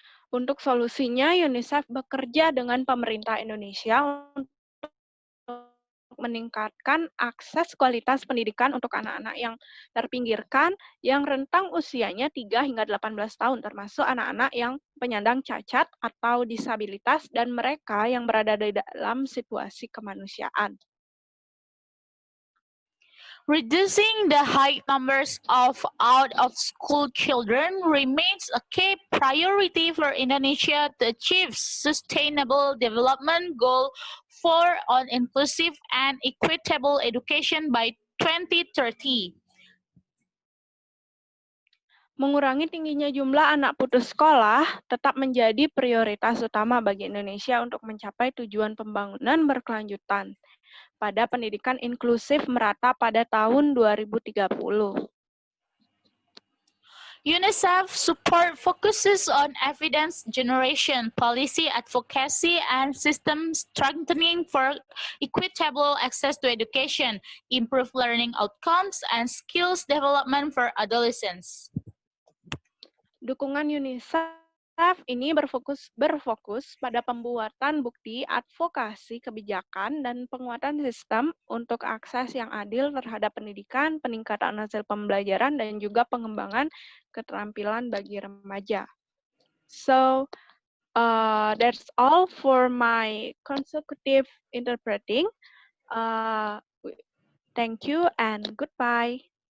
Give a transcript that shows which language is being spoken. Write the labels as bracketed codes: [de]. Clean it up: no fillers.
[id] Untuk solusinya, UNICEF bekerja dengan pemerintah Indonesia untuk meningkatkan akses kualitas pendidikan untuk anak-anak yang terpinggirkan yang rentang usianya 3 hingga 18 tahun, termasuk anak-anak yang penyandang cacat atau disabilitas dan mereka yang berada di dalam situasi kemanusiaan. [en] Reducing the high numbers of out-of-school children remains a key priority for Indonesia to achieve Sustainable Development Goal 4 on inclusive and equitable education by 2030. [id] Mengurangi tingginya jumlah anak putus sekolah tetap menjadi prioritas utama bagi Indonesia untuk mencapai tujuan pembangunan berkelanjutan pada pendidikan inklusif merata pada tahun 2030. [en] UNICEF support focuses on evidence generation, policy advocacy, and system strengthening for equitable access to education, improve learning outcomes, and skills development for adolescents. [id] Dukungan UNICEF ini berfokus pada pembuatan bukti advokasi kebijakan dan penguatan sistem untuk akses yang adil terhadap pendidikan, peningkatan hasil pembelajaran, dan juga pengembangan keterampilan bagi remaja. [en] So, that's all for my consecutive interpreting. Thank you and goodbye.